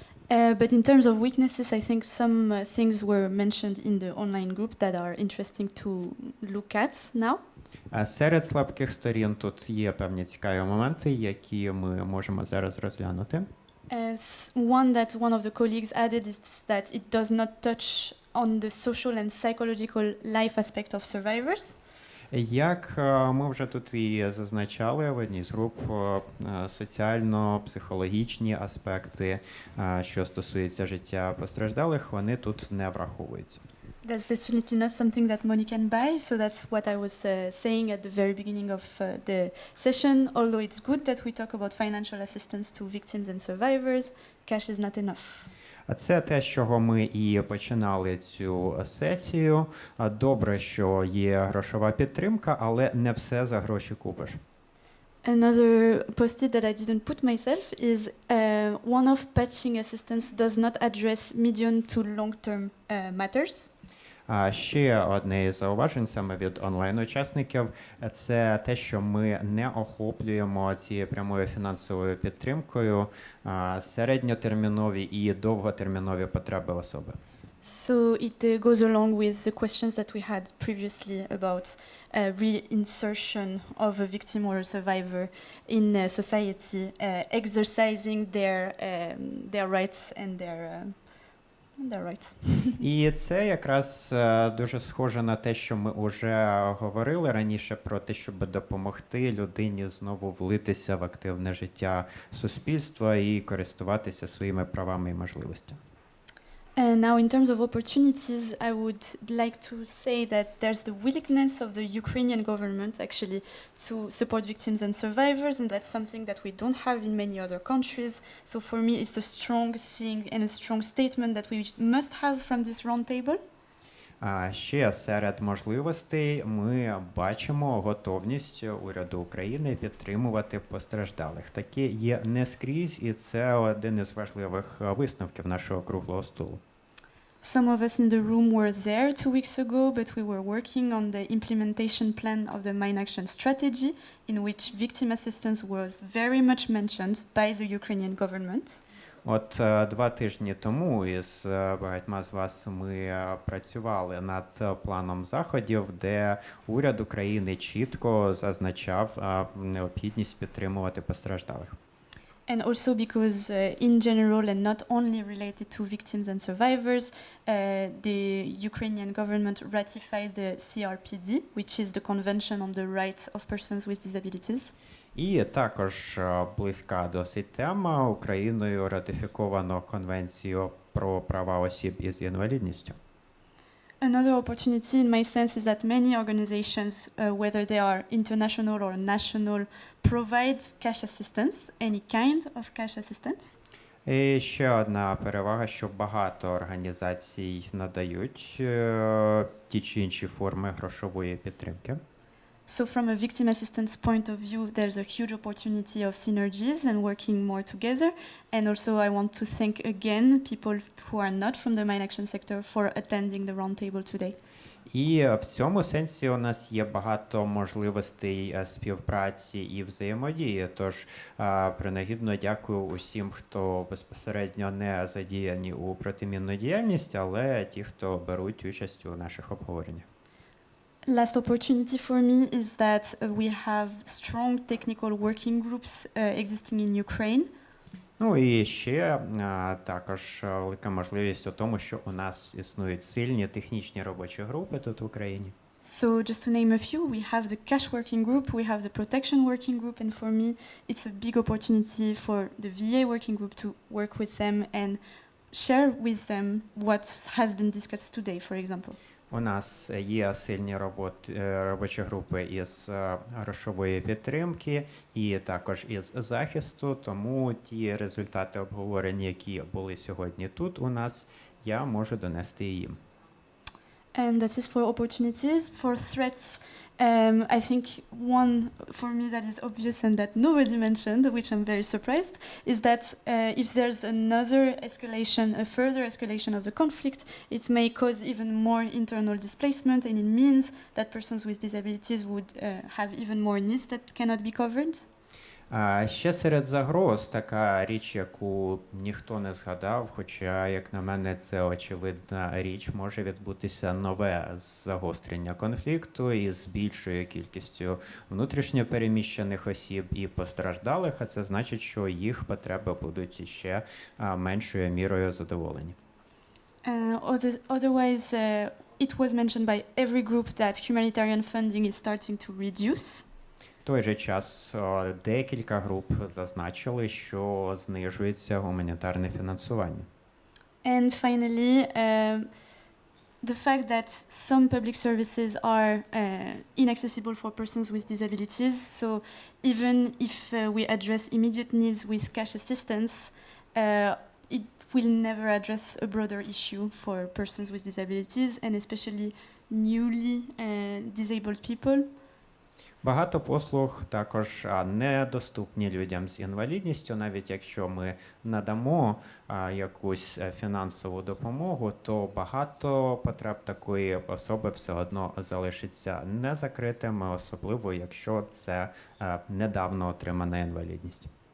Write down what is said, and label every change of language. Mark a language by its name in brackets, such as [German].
[English] But in terms of weaknesses, I think some things were mentioned in the online group that are interesting to look at now. [Ukrainian] Серед слабких сторін тут є певні цікаві моменти, які ми можемо зараз розглянути. [English] One of the colleagues added is that it does not touch on the social and psychological life aspect of survivors. [Ukrainian] Як ми вже тут і зазначали в одній з груп, соціально-психологічні аспекти, що стосуються життя постраждалих, вони тут не враховуються. [English] That's definitely not something that money can buy, so that's what I was saying at the very beginning of the session. Although it's good that we talk about financial assistance to victims and survivors, cash is not enough. [Ukrainian] А це те, з чого ми і починали цю сесію. Добре, що є грошова підтримка, але не все за гроші купиш. [English] Another post-it that I didn't put myself is one-off patching assistance does not address medium to long-term matters. [Ukrainian] А ще одне із зауважень саме від онлайн-учасників – це те, що ми не охоплюємо цією прямою фінансовою підтримкою середньотермінові і довготермінові потреби особи. [English] So it goes along with the questions that we had previously about reinsertion of a victim or a survivor in society, exercising their rights and their rights. [Ukrainian] І це якраз дуже схоже на те, що ми вже говорили раніше про те, щоб допомогти людині знову влитися в активне життя суспільства і користуватися своїми правами і можливостями. [English] Now, in terms of opportunities, I would like to say that there's the willingness of the Ukrainian government actually to support victims and survivors, and that's something that we don't have in many other countries. So for me, it's a strong thing and a strong statement that we must have from this roundtable. [Ukrainian] Ще серед можливостей ми бачимо готовність уряду України підтримувати постраждалих. Таке є не скрізь, і це один із важливих висновків нашого круглого столу. [English] Some of us in the room were there 2 weeks ago, but we were working on the implementation plan of the Mine Action Strategy, in which victim assistance was very much mentioned by the Ukrainian government. [Ukrainian] От 2 тижні тому із багатьма з вас ми працювали над планом заходів, де уряд України чітко зазначав необхідність підтримувати постраждалих. [English] And also because in general and not only related to victims and survivors, the Ukrainian government ratified the CRPD, which is the Convention on the Rights of Persons with Disabilities. [Ukrainian] І також близька досить тема. Україною ратифіковано Конвенцію про права осіб із інвалідністю. [English] Another opportunity, in my sense, is that many organizations, whether they are international or national, provide cash assistance, any kind of cash assistance. [Ukrainian] І ще одна перевага, що багато організацій надають ті чи інші форми грошової підтримки. [English] So from a victim assistance point of view, there's a huge opportunity of synergies and working more together. And also I want to thank again people who are not from the mine action sector for attending the roundtable today. [Ukrainian] І в цьому сенсі у нас є багато можливостей співпраці і взаємодії. Тож принагідно дякую усім, хто безпосередньо не задіяні у протимінну діяльність, але ті, хто беруть участь у наших обговореннях. [English] Last opportunity for me is that we have strong technical working groups existing in Ukraine. [Ukrainian] Ну і ще також велика можливість у тому, що у нас існують сильні технічні робочі групи тут в Україні. [English] So just to name a few, we have the cash working group, we have the protection working group, and for me it's a big opportunity for the VA working group to work with them and share with them what has been discussed today, for example. [Ukrainian] У нас є сильні робочі групи із грошової підтримки і також із захисту, тому ті результати обговорень, які були сьогодні тут у нас, я можу донести їм. [English] And that is for opportunities. For threats, I think one for me that is obvious and that nobody mentioned, which I'm very surprised, is that if there's another escalation, a further escalation of the conflict, it may cause even more internal displacement, and it means that persons with disabilities would have even more needs that cannot be covered. [Ukrainian] Ще серед загроз така річ, яку ніхто не згадав, хоча, як на мене, це очевидна річ, може відбутися нове загострення конфлікту із більшою кількістю внутрішньо переміщених осіб і постраждалих, а це значить, що їх потреби будуть ще меншою мірою задоволені. [English] Otherwise, it was mentioned by every group that humanitarian funding is starting to reduce. [Ukrainian] В той же час декілька груп зазначили, що знижується гуманітарне фінансування. [English] And finally, the fact that some public services are inaccessible for persons with disabilities, so even if we address immediate needs with cash assistance, it will never address a broader issue for persons with disabilities and especially newly disabled people. [Ukrainian] Багато послуг також недоступні людям з інвалідністю. Навіть якщо ми надамо якусь фінансову допомогу, то багато потреб такої особи все одно залишиться незакритими, особливо якщо це недавно отримана інвалідність.